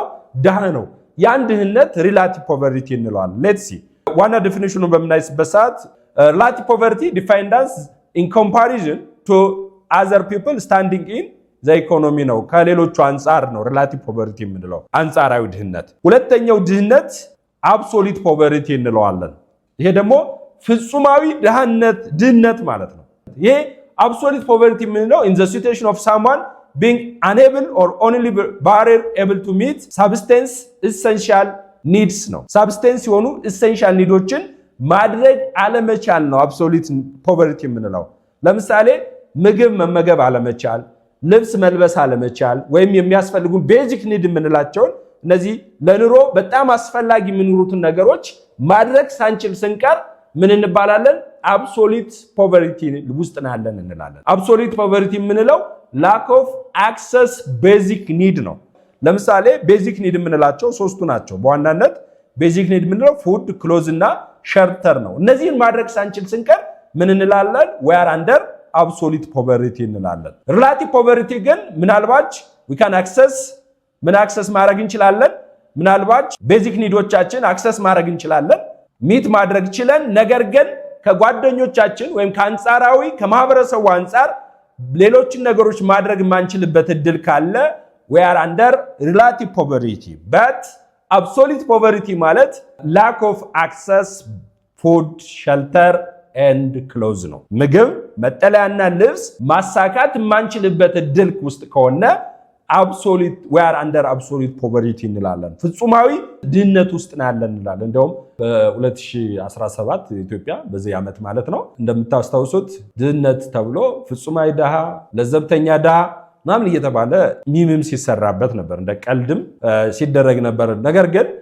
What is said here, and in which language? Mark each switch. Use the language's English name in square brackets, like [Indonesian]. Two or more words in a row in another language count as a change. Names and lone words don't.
[Amharic] ዳህ ነው። ያን ድህነት [English] relative poverty እንለዋለን። let's see [Amharic] ዋና ዴፊኒሽኑን በምናይበት ሰዓት [English] relative poverty defined as in comparison to other people standing in the [Amharic] ኢኮኖሚ ነው። ከሌሎቹ አንጻር ነው [English] relative poverty [Amharic] የምንለው አንጻራዊ ድህነት። ሁለተኛው ድህነት [English] absolute poverty [Amharic] እንለዋለን። ይሄ ደግሞ ፍጹማዊ ድህነት ማለት ነው። ይሄ [English] absolute poverty [Amharic] የምንለው [English] in the situation of someone being unable or only barely able to meet substance essential needs [Amharic] ነው። substance የሆኑ essential ኒዶችን ማድረግ አለመቻል ነው [English] absolute poverty [Amharic] የምንለው። ለምሳሌ ምግብ መመገብ አለመቻል፣ ልብስ መልበስ አለመቻል ወይም የሚያስፈልጉ [English] basic need [Amharic] የምንላቸውን እነዚህ ለኑሮ በጣም አስፈላጊ የሚኖሩትን ነገሮች ማድረግ ሳንችል ስንቀር ምን እንባላለን? [English] absolute poverty [Amharic] ውስጥ ናለን እንላለን። [English] absolute poverty [Amharic] የምንለው [English] lack of access basic need [Amharic] ነው። ለምሳሌ [English] basic need [Amharic] የምንላቸው ሶስቱ ናቸው። በዋናነት [English] basic need [Amharic] የምንለው ፉድ፣ ክሎዝ እና ሸርተር ነው። እነዚህን ማድረግ ሳንችል ስንቀር ምን እንላለን? [English] we are under absolute poverty [Amharic] እንላለን። [English] relative poverty [Amharic] ግን ምናልባት [English] we can access [Amharic] ማድረግ እንችላለን። ምናልባት ቤዚክ ኒዶቻችን አክሰስ ማድረግ እንችላለን፣ ሚት ማድረግ ይችላል። ነገር ግን ከጓደኞቻችን ወይም ከአንጻራዊ ከማህበረሰቡ አንጻር ሌሎችን ነገሮች ማድረግ ማንችልበት እድል ካለ [English] we are under relative poverty. but absolute poverty [Amharic] ማለት [English] lack of access food, shelter and clothes [Amharic] ነው። ምግብ፣ መጠለያና ልብስ ማሳካት ማንችልበት እድል ውስጥ ከሆነ [English] we are under absolute poverty [Amharic] እንላለን። ፍጹማዊ ድህነት ውስጥ ያለን እንላለን። እንደውም በ2017 ኢትዮጵያ በዚህ ዓመት ማለት ነው እንደምታስታውሱት ድህነት ተብሎ ፍጹማዊ ድሃ፣ ለዘብተኛ ድሃ ምናምን እየተባለ ሚምም ሲሰራበት ነበር፣ እንደ ቀልድም ሲደረግ ነበር። ነገር ግን